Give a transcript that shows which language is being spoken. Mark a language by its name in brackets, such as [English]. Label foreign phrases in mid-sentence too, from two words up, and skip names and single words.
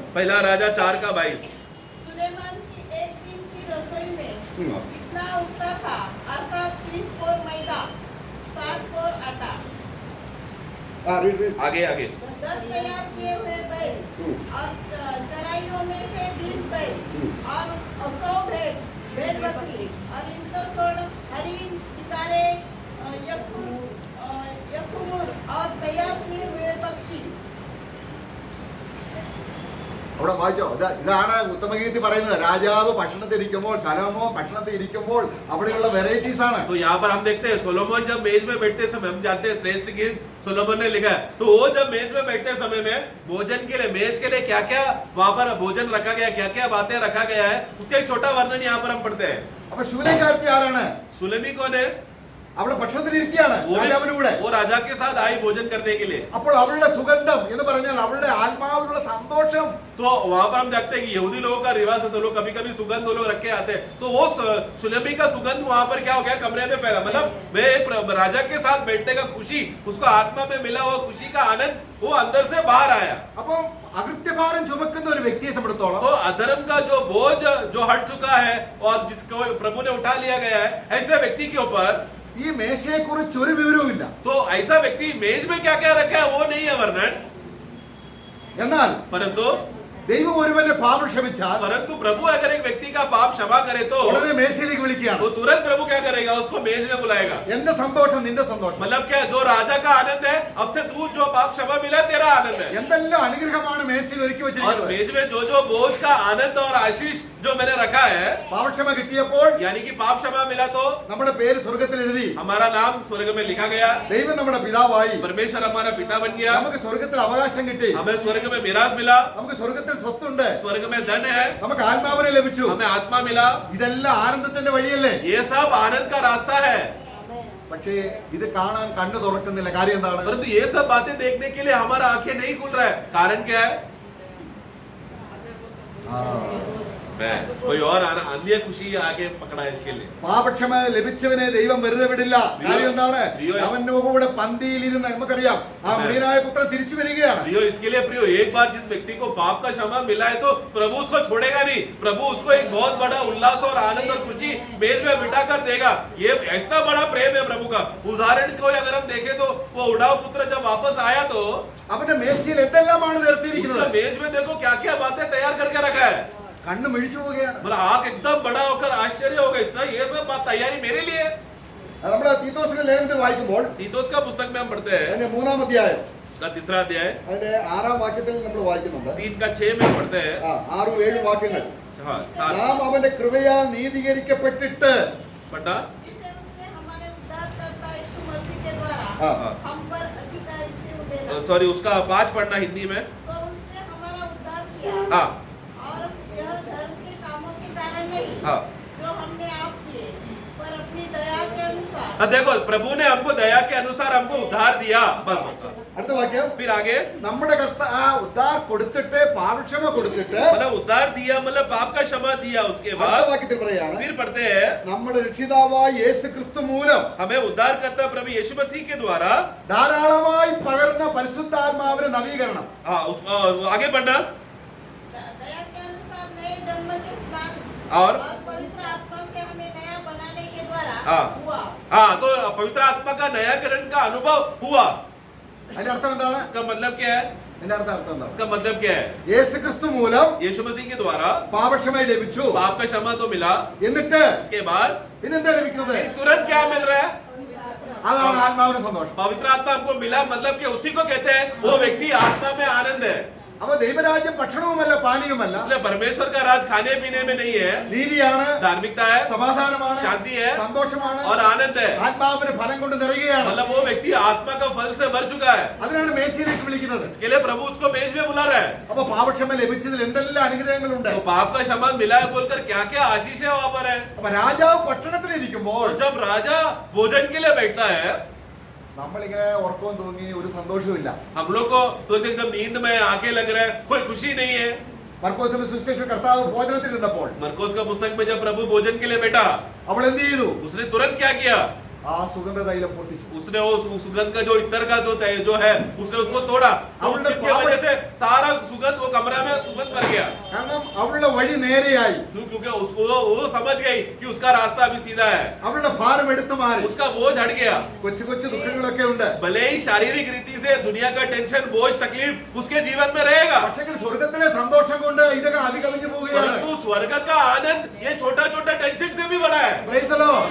[Hindi] पहला राजा 4 का 22। सुलेमान की एक दिन की रसोई में कितना उठता था, अर्थात 30 पोर मैदा, 60 पोर आटा, आगे आगे 10 तैयार किए हुए बैल और चराइयों में से 20 बैल और 100 भेड़ बकरी, और इनको छोड़ हरिन, सितारे, यखूर और तैयार किए हुए पक्षी। [Malayalam] അവിടെ വായിച്ചോ? ഇതാണ് ഉത്തമഗീതി പറയുന്നത്. രാജാവ് ഭക്ഷണത്തിൽ ഇരിക്കുമ്പോൾ, ശലോമോ ഭക്ഷണത്തിൽ ഇരിക്കുമ്പോൾ അവിടെയുള്ള വെറൈറ്റീസ് ആണ്. [Hindi] तो यहाँ पर हम देखते हैं सोलोमन जब मेज में बैठते समय, हम जानते हैं श्रेष्ठ गीत सोलोमन ने लिखा है, तो वो जब मेज में बैठते समय में भोजन के लिए, मेज के लिए क्या क्या वहां पर भोजन रखा गया, क्या क्या बातें रखा गया है, उसका एक छोटा वर्णन यहाँ पर हम पढ़ते हैं। [Malayalam] അപ്പൊ ശൂലേക്കാരത്തി ആരാണ്? [Hindi] सुलेमी कौन है? [Malayalam] അവിടെ ഭക്ഷണത്തിന് ഇരിക്കുകയാണ് രാജാവിന്റെ കൂടെ. [Hindi] वो राजा के साथ आई भोजन करने के लिए। [Malayalam] അപ്പോൾ അവളുടെ സുഗന്ധം എന്ന് പറഞ്ഞാൽ അവളുടെ ആത്മാവിലുള്ള സന്തോഷം. [Hindi] तो वहां पर हम देखते हैं कि यहूदी लोगों का रिवाज है, तो लोग कभी कभी सुगंध वो लोग रख के आते हैं, तो वो सुलेमी का सुगंध वहां पर क्या हो गया, कमरे में फैला। मतलब वे राजा के साथ बैठने का खुशी, उसको आत्मा में मिला हुआ खुशी का आनंद वो अंदर से बाहर आया। [Malayalam] അപ്പം അകൃത്യഭാരം ചുമക്കുന്ന ഒരു വ്യക്തിയെ സംബന്ധിച്ചിടത്തോളം [Hindi] तो अधर्म का जो बोझ जो हट चुका है और जिसको प्रभु ने उठा लिया गया है, ऐसे व्यक्ति के ऊपर [Malayalam] ഈ മേശയെ കുറിച്ച് ഒരു വിവരവും ഇല്ല. [Hindi] तो ऐसा व्यक्ति मेज में क्या क्या रखा है वो नहीं है वर्णन, [Malayalam] എന്നാൽ [Hindi] परंतु [Malayalam] ദൈവം ഒരുവന്റെ പാപം ക്ഷമിച്ചാൽ [Hindi] परंतु प्रभु अगर एक व्यक्ति का पाप क्षमा करे तो [Malayalam] ഉടനെ മേശയിലേക്ക് വിളിക്കുകയാണ്. [Hindi] तो तुरंत प्रभु क्या करेगा, उसको मेज में बुलाएगा. [Malayalam] എന്റെ സന്തോഷം നിന്റെ സന്തോഷം. [Hindi] मतलब क्या, जो राजा का आनंद है, अब से तू जो पाप क्षमा मिला तेरा आनंद है. [Malayalam] എന്തെല്ലാം അനുഗ്രഹമാണ് മേശയിൽ ഒരുക്കി [Hindi] और [Malayalam] വെച്ചിരിക്കുന്നത്. [Hindi] मेज में जो बोझ का आनंद और आशीष जो मैंने रखा है, [Malayalam] പാപക്ഷമ കിട്ടിയപ്പോൾ [Hindi] यानी कि पाप क्षमा मिला तो [Malayalam] നമ്മുടെ പേര് സ്വർഗത്തിൽ എഴുതി. [Hindi] हमारा नाम स्वर्ग में लिखा गया, [Malayalam] ദൈവം നമ്മുടെ പിതാവായി. [Hindi] परमेश्वर हमारा पिता बन गया, [Malayalam] നമുക്ക് സ്വർഗത്തിൽ അവകാശം കിട്ടി. [Hindi] हमें स्वर्ग में मिराज मिला, [Malayalam] നമുക്ക് സ്വർഗത്തിൽ സ്വത്തുണ്ട്. [Hindi] स्वर्ग में धन है, [Malayalam] നമുക്ക് ആത്മാവിനെ ലഭിച്ചു. [Hindi] हमें आत्मा मिला. [Malayalam] ഇതെല്ലാം ആനന്ദത്തിന്റെ വഴിയല്ലേ? [Hindi] ये सब आनंद का रास्ता है. [Malayalam] പക്ഷേ ഇത് കാണാൻ കണ്ണു തുറക്കുന്നില്ല. കാര്യം എന്താണ്? [Hindi] परंतु ये सब बातें देखने के लिए हमारा आंखें नहीं खुल रहा है. कारण क्या है? कोई और अन्य खुशी आगे पकड़ा है इसके लिए. [Malayalam] പാപക്ഷമ ലഭിച്ചവനെ ദൈവം വെറുതെ വിടില്ല. കാര്യം എന്താണ്? അവന്റെ കൂടെ പന്തിയിൽ ഇരുന്ന് നമുക്കറിയാം ആ മൃഗനായ പുത്രൻ തിരിച്ചു വരികയാണ്. [Hindi] प्रियो, इसके लिए प्रियो, एक बार जिस व्यक्ति को पाप का क्षमा मिला है तो प्रभु उसको छोड़ेगा नहीं. प्रभु उसको एक बहुत बड़ा उल्लास और आनंद और खुशी मेज में बिठा कर देगा. ये इतना बड़ा प्रेम है प्रभु का. उदाहरण को अगर हम देखें तो वो उड़ाव पुत्र जब वापस आया तो [Malayalam] അവന്റെ മേശയിൽ എന്തെല്ലാമാണ് [Hindi] उसका [Malayalam] നിരത്തിയിരിക്കുന്നത്. [Hindi] मेज में देखो क्या क्या बातें तैयार करके रखा है. [Malayalam] കണ്ണ് മിഴിച്ചു പോവുകയാണ്. [Hindi] मतलब आंख एकदम बड़ा होकर आश्चर्य होगा, इतना ये सब बात तैयारी मेरे लिए. [Malayalam] നമ്മുടെ തീത്തോസിന്റെ ലേഖനത്തിൽ വായിക്കുമ്പോൾ [Hindi] तीतुस का पुस्तक में हम पढ़ते हैं, [Malayalam] അതിന്റെ 3-ാം അധ്യായം [Hindi] का तीसरा अध्याय [Malayalam] അതിന്റെ 6-ാം വാക്യത്തിൽ നമ്മൾ വായിക്കുന്നുണ്ട്. [Hindi] 3-6 में पढ़ते हैं. [Malayalam] 6-7 വാക്യങ്ങൾ. [Hindi] हाँ, 7 [Malayalam] നാം അവന്റെ കൃപയാൽ നീതീകരിക്കപ്പെട്ടിട്ട് [Hindi] पढ़ना. जिसे उसने हमारे उद्धारकर्ता यीशु मसीह के द्वारा हाँ। हम पर अधिकारी से उड़ेला, सॉरी, उसका 5 पढ़ना हिंदी में. तो उसने हमारा उद्धार किया, हाँ और यह धर्म के कामों के कारण नहीं, हाँ. जो हमने आप किए, पर अपनी दया के अनुसार. देखो, प्रभु ने हमको दया के अनुसार हमको उद्धार दिया. बस. [Malayalam] അടുത്ത വാക്യം, [Hindi] फिर आगे, [Malayalam] നമ്മുടെ ഉദ്ധാർ കൊടുത്തിട്ട് പാപക്ഷമ കൊടുത്തിട്ട് [Hindi] मतलब उद्धार दिया, मतलब पाप का क्षमा दिया. उसके [Malayalam] അടുത്ത [Hindi] बाद [Malayalam] വാക്യത്തിൽ പറയാണ് [Hindi] फिर पढ़ते हैं, [Malayalam] നമ്മുടെ രക്ഷിതാവായ യേശു ക്രിസ്തു മൂലം [Hindi] हमें उद्धार करता प्रभु यीशु मसीह के द्वारा. [Malayalam] ധാരാളമായി പകർന്ന പരിശുദ്ധാത്മാവിന്റെ നവീകരണം. [Hindi] हाँ, आगे बढ़ना. दया के अनुसार नए जन्म के स्नान और पवित्र आत्मा से हमें नया बनाने के द्वारा हाँ. हुआ. हाँ, तो पवित्र आत्मा का नयाकरण का अनुभव हुआ. [Malayalam] അതിന്റെ അർത്ഥം എന്താണ്? [Hindi] इसका मतलब क्या है? [Malayalam] അതിന്റെ അർത്ഥം എന്താണ്? [Hindi] इसका मतलब क्या है? [Malayalam] യേശു ക്രിസ്തു മൂലം [Hindi] यीशु मसीह के द्वारा [Malayalam] പാപക്ഷമ ലഭിച്ചു. [Hindi] पाप का क्षमा तो मिला. [Malayalam] എന്നിട്ട് [Hindi] उसके बाद [Malayalam] പിന്നെന്താ ലഭിക്കുന്നത്? [Hindi] तुरंत क्या मिल रहा है? [Malayalam] അതാണ് ആത്മാവിന്റെ സന്തോഷം. [Hindi] पवित्र आत्मा हमको मिला, मतलब कि उसी को कहते हैं वो व्यक्ति आत्मा में आनंद है. [Malayalam] അപ്പൊ ദൈവരാജ്യം ഭക്ഷണവുമല്ല പാനീയവുമല്ല, [Hindi] इसलिए परमेश्वर का राज खाने पीने में नहीं है. [Malayalam] നീതിയാണ്, [Hindi] धार्मिकता है, [Malayalam] സമാധാനമാണ്, [Hindi] शांति है [Malayalam] സന്തോഷമാണ്, [Hindi] और आनंद है. [Malayalam] ആത്മാവിന് ഫലം കൊണ്ട് നിറയുകയാണ്. [Hindi] मतलब वो व्यक्ति आत्मा का फल से भर चुका है. [Malayalam] അതിനാണ് മേശയിലേക്ക് വിളിക്കുന്നത്. [Hindi] इसके लिए प्रभु उसको मेज में बुला रहा है. [Malayalam] അപ്പൊ പാപക്ഷമ ലഭിച്ചതിൽ എന്തെല്ലാം അനുഗ്രഹങ്ങളുണ്ട്. [Hindi] तो पाप का क्षमा मिला है बोलकर क्या क्या आशीष है वहां पर है. [Malayalam] അപ്പൊ രാജാവ് ഭക്ഷണത്തിലിരിക്കുമ്പോൾ [Hindi] और जब राजा भोजन के लिए बैठता है, [Malayalam] നമ്മളിങ്ങനെ ഉറക്കവും തൂങ്ങി ഒരു സന്തോഷവും ഇല്ല. [Hindi] हम लोग को तो एकदम नींद में आके लग रहा है, कोई खुशी नहीं है. [Malayalam] മർക്കോസിന്റെ സുവിശേഷ കർത്താവ് ഭോജനത്തിൽ ഇരുന്നപ്പോൾ [Hindi] मरकोस का पुस्तक में जब प्रभु भोजन के लिए बैठा, [Malayalam] അവൾ എന്ത് ചെയ്തു? [Hindi] उसने तुरंत क्या किया? [Malayalam] ആ സുഗന്ധ തൈലം പൊട്ടിച്ചു. [Hindi] उसने वो सुगंध का जो इत्र का जो है उसने उसको तोड़ा. तो उसकी वजह से सारा सुगंध वो कमरा में सुगंध भर गया. [Malayalam] കാരണം അവളുടെ വഴി നേരെയായി. [Hindi] क्योंकि उसको वो समझ गई कि उसका रास्ता अभी सीधा है. [Malayalam] അവളുടെ ഭാരം എടുത്തു മാറി. [Hindi] उसका बोझ हट गया. [Malayalam] കൊച്ചു കൊച്ചു ദുഃഖങ്ങളൊക്കെ ഉണ്ട്. [Hindi] भले ही शारीरिक रीति से दुनिया का टेंशन, बोझ, तकलीफ उसके जीवन में रहेगा, [Malayalam] പക്ഷേ സ്വർഗത്തിലെ സന്തോഷം കൊണ്ട് ഇതൊക്കെ അധികമിഞ്ഞു പോവുകയാണ്. [Hindi] परंतु स्वर्ग का आनंद ये छोटा छोटा टेंशन से भी बड़ा है. [English] Praise the Lord.